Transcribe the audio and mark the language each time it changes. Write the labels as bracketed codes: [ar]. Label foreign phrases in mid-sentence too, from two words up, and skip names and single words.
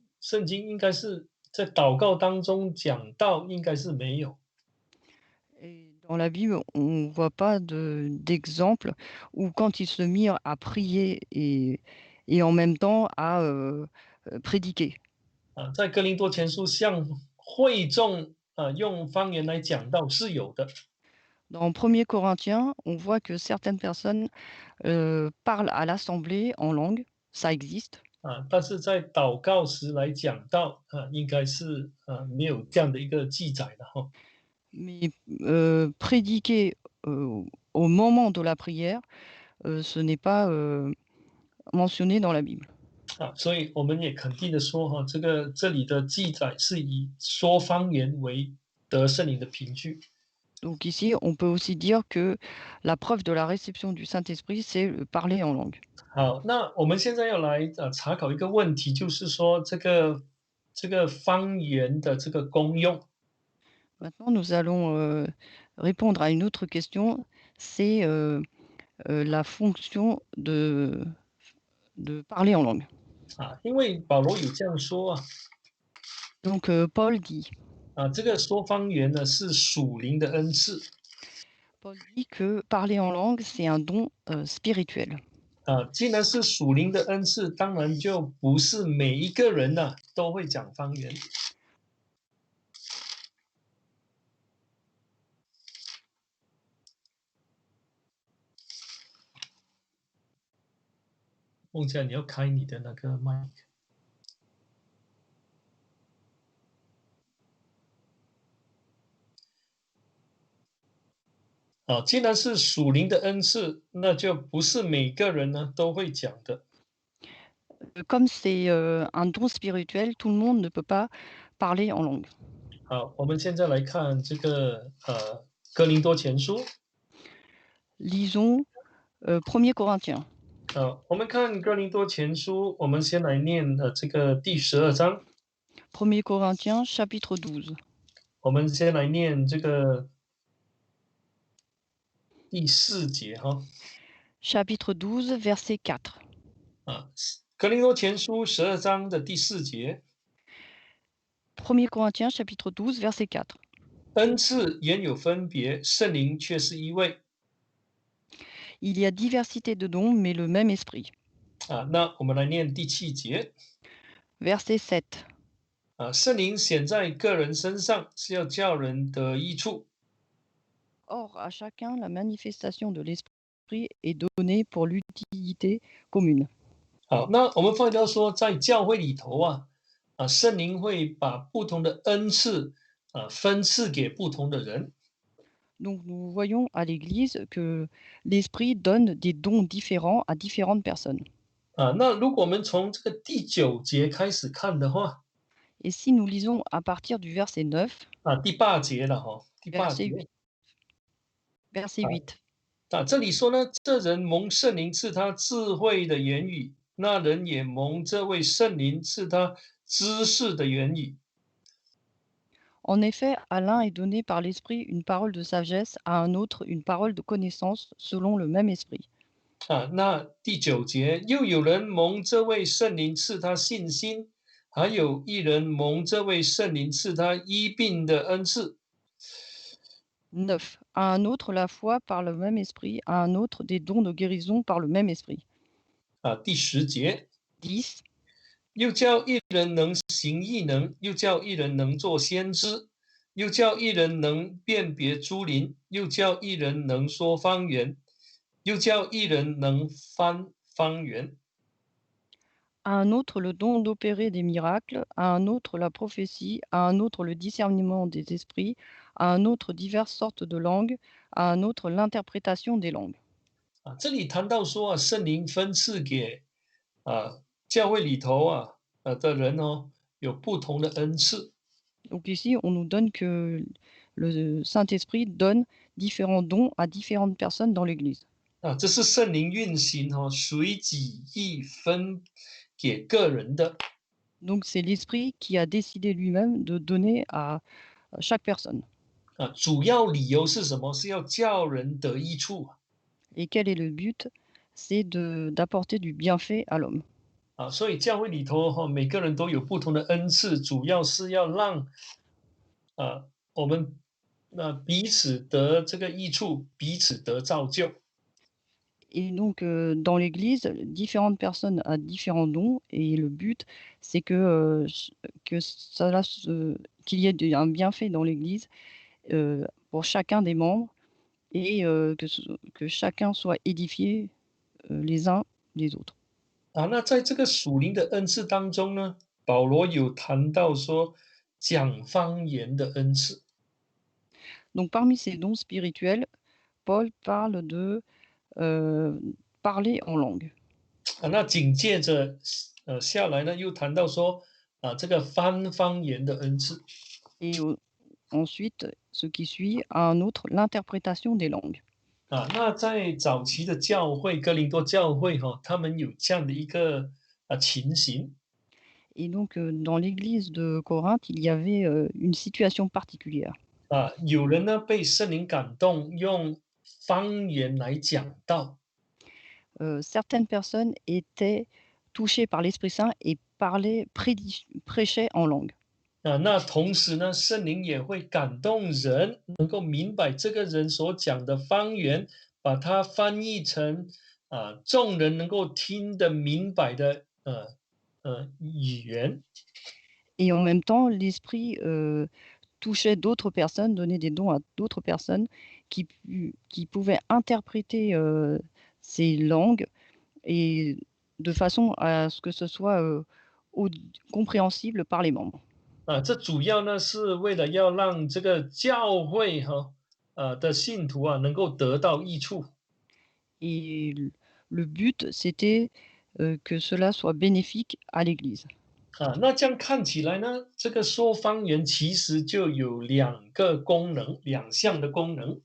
[zh] 圣经应该是在祷告当中讲道，应该是没有。 [fr] Et Dans la Bible, on ne voit pas d'exemple où quand ils se mirent à prier et en même temps à, prédiquer. [zh] 在哥林多前书向会众用方言来讲道是有的。 [fr] Dans 1 Corinthiens, on voit que certaines personnes, parlent à l'assemblée en langue, ça existe. [zh] 但是在祷告时来讲道，应该是没有这样的一个记载的哈。 [fr] Mais, prédiquer, heu, au moment de la prière, ce n'est pas, mentionné dans la Bible. [zh] 所以我们也肯定的说哈，这里的记载是以说方言为得圣灵的凭据。 [fr] Donc ici, on peut aussi dire que la preuve de la réception du Saint-Esprit, c'est, parler en langue. [zh] 好，那我们现在要来查考一个问题，就是说这个方言的这个功用。 [fr] Maintenant, nous allons, répondre à une autre question, c'est, la fonction de parler en langue. [zh] 因为保罗有这样说 [fr] Donc, Paul dit [zh] 这个说方言呢是属灵的恩赐。 [fr] Paul dit que parler en langue, c'est un don, spirituel. [zh] 既然是属灵的恩赐，当然就不是每一个人呢都会讲方言。孟佳，你要开你的那个麦克。既然是属灵的恩赐，那就不是每个人呢都会讲的。 [fr] Comme c'est, un don spirituel, tout le monde ne peut pas parler en langue. [zh] 好，我们现在来看这个哥林多前书。 [fr] Lisons, 1 Corinthiens. [zh] 我们看哥林多前书，我们先来念这个第12章。 [fr] 1 Corinthiens chapitre 12. [zh] 我们先来念这个第4节哈。 [fr] Chapitre 12, verset 4. [zh] 哥林多前书12章的第4节， [fr] 1 Corinthiens chapitre 12, verset 4. [zh] 恩赐原有分别，圣灵却是一位。 [fr] Il y a diversité de dons, mais le même esprit. [zh] 那我们来念第7节。 [fr] Verset 7. [zh] 圣灵显在个人身上，是要叫人得益处。 [fr] Or, à chacun, la manifestation de l'esprit est donnée pour l'utilité commune. [zh] 好，那我们发觉到说，在教会里头圣灵会把不同的恩赐分赐给不同的人。 [fr] Donc, nous voyons à l'Église que l'esprit donne des dons différents à différentes personnes. [zh] 那如果我们从这个第9节开始看的话， [fr] Et si nous lisons à partir du verset 9, [zh] 第8节了哈，第8 [fr] verset 8, [zh] 节。 [fr] verset 8. [zh] 这里说呢，这人蒙圣灵赐他智慧的言语，那人也蒙这位圣灵赐他知识的言语。 [fr] En effet, à l'un est donné par l'esprit une parole de sagesse, à un autre une parole de connaissance selon le même esprit. [zh] 那第9节，又有人蒙这位圣灵赐他信心，还有一人蒙这位圣灵赐他医病的恩赐。 [fr] 9. À un autre la foi par le même esprit, à un autre des dons de guérison par le même esprit. [zh] 第10节， [fr] 10. [zh] 又叫一人能行异能，又叫一人能做先知，又叫一人能辨别诸灵，又叫一人能说方言，又叫一人能翻方言。 [fr] À un autre le don d'opérer des miracles, à un autre la prophétie, à un autre le discernement des esprits, à un autre diverses sortes de langues, à un autre l'interprétation des langues. [zh] 这里谈到说圣灵分赐给教会里头的人有不同的恩赐。 [fr] Donc ici, on nous donne que le Saint-Esprit donne différents dons à différentes personnes dans l'Église. [zh] 这是圣灵运行随己意分给个人的。 [fr] Donc c'est l'Esprit qui a décidé lui-même de donner à chaque personne. [zh] 主要理由是什么？是要叫人得益处。 [fr] Et quel est le but? C'est d'apporter du bienfait à l'homme. [zh] 所以教会里头每个人都有不同的恩赐，主要是要让我们那彼此得这个益处，彼此得造就。 [fr] Et donc, dans l'Église, différentes personnes ont différents dons et le but, c'est que cela qu'il y ait un bienfait dans l'Église, pour chacun des membres et que chacun soit édifié, les uns les autres. [zh] 那在这个属灵的恩赐当中呢，保罗有谈到说讲方言的恩赐。 [fr] Donc parmi ces dons spirituels, Paul parle de, heu, parler en langue [zh] 那紧接着下来呢，又谈到说这个翻方言的恩赐。 [fr] et ensuite, ce qui suit, un autre, l'interprétation des langues. [zh] 那在早期的教会，哥林多教会他们有这样的一个情形。 [fr] Et donc, dans l'église de Corinthe, il y avait, une situation particulière. [zh] 有人呢被圣灵感动，用方言来讲道。 [fr] Certaines personnes étaient touchées par l'Esprit Saint et prêchaient en langue. [zh] 那同时呢，圣灵也会感动人，能够明白这个人所讲的方言，把它翻译成众人能够听得明白的语言。 [fr] Et en même temps, l'Esprit, touchait d'autres personnes, donnait des dons à d'autres personnes qui pouvaient interpréter, ces langues et de façon à ce que ce soit, compréhensible par les membres. [zh] 这主要呢是为了要让这个教会的信徒能够得到益处。 [fr] Et le but, c'était, que cela soit bénéfique à l'Église. [zh] 那这样看起来呢，这个说方言其实就有两个功能，两项的功能。